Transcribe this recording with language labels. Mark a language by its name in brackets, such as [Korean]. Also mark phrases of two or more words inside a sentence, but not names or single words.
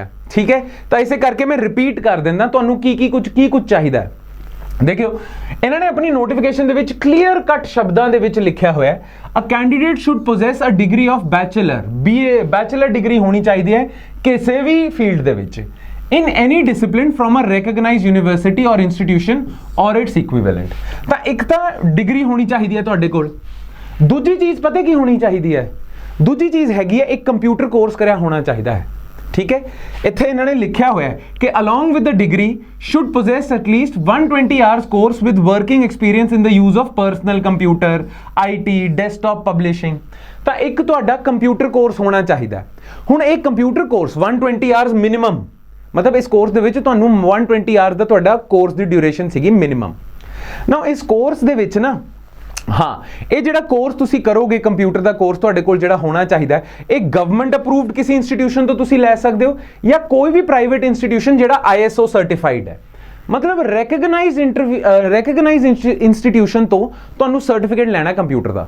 [Punjabi] ਠੀਕ ਹੈ, ਤਾਂ ਇਸੇ ਕਰਕੇ ਮੈਂ ਰਿਪੀਟ ਕਰ ਦਿੰਦਾ ਤੁਹਾਨੂੰ ਕੀ ਕੁਝ ਚਾਹੀਦਾ ਹੈ। ਦੇਖਿਓ ਇਹਨਾਂ ਨੇ ਆਪਣੀ ਨੋਟੀਫਿਕੇਸ਼ਨ ਦੇ ਵਿੱਚ [English] clear cut [Punjabi] ਸ਼ਬਦਾਂ ਦੇ ਵਿੱਚ ਲਿਖਿਆ ਹੋਇਆ ਹੈ [English] a candidate should possess a degree of bachelor [Punjabi] BA ਬੈਚਲਰ ਡਿਗਰੀ ਹੋਣੀ ਚਾਹੀਦੀ ਹੈ ਕਿਸੇ ਵੀ ਫੀਲਡ ਦੇ ਵਿੱਚ [English] in any discipline from a recognized university or institution or its equivalent। [Punjabi] ਤਾਂ ਇੱਕ ਤਾਂ ਡਿਗਰੀ ਹੋਣੀ ਚਾਹੀਦੀ ਹੈ ਤੁਹਾਡੇ ਕੋਲ। ਦੂਜੀ ਚੀਜ਼ ਪਤਾ ਕੀ ਹੋਣੀ ਚਾਹੀਦੀ ਹੈ? ਦੂਜੀ ਚੀਜ਼ ਹੈਗੀ ਹੈ ਇੱਕ ਕੰਪਿਊਟਰ ਕੋਰਸ ਕਰਿਆ ਹੋਣਾ ਚਾਹੀਦਾ ਹੈ। ਠੀਕ ਹੈ, ਇੱਥੇ ਇਹਨਾਂ ਨੇ ਲਿਖਿਆ ਹੋਇਆ ਹੈ ਕਿ [English] along with the degree should possess at least 120 hours course with working experience in the use of personal computer, IT, desktop publishing। [Punjabi] ਤਾਂ ਇੱਕ ਤੁਹਾਡਾ ਕੰਪਿਊਟਰ ਕੋਰਸ ਹੋਣਾ ਚਾਹੀਦਾ। ਹੁਣ ਇਹ ਕੰਪਿਊਟਰ ਕੋਰਸ 120 [English] hours minimum, [Punjabi] ਮਤਲਬ ਇਸ ਕੋਰਸ ਦੇ ਵਿੱਚ ਤੁਹਾਨੂੰ 120 ਆਵਰਸ ਦਾ ਤੁਹਾਡਾ ਕੋਰਸ ਦੀ ਡਿਊਰੇਸ਼ਨ ਸੀਗੀ ਮਿਨੀਮਮ। ਨਾ ਇਸ ਕੋਰਸ ਦੇ ਵਿੱਚ ਨਾ ਇਹ ਜਿਹੜਾ ਕੋਰਸ ਤੁਸੀਂ ਕਰੋਗੇ ਕੰਪਿਊਟਰ ਦਾ ਕੋਰਸ ਤੁਹਾਡੇ ਕੋਲ ਜਿਹੜਾ ਹੋਣਾ ਚਾਹੀਦਾ ਇਹ [English] government approved [Punjabi] ਕਿਸੇ ਇੰਸਟੀਟਿਊਸ਼ਨ ਤੋਂ ਤੁਸੀਂ ਲੈ ਸਕਦੇ ਹੋ ਜਾਂ ਕੋਈ ਵੀ ਪ੍ਰਾਈਵੇਟ ਇੰਸਟੀਟਿਊਸ਼ਨ ਜਿਹੜਾ ISO ਸਰਟੀਫਾਈਡ ਹੈ, ਮਤਲਬ [English] recognised institution [Punjabi] ਤੋਂ ਤੁਹਾਨੂੰ ਸਰਟੀਫਿਕੇਟ ਲੈਣਾ ਕੰਪਿਊਟਰ ਦਾ।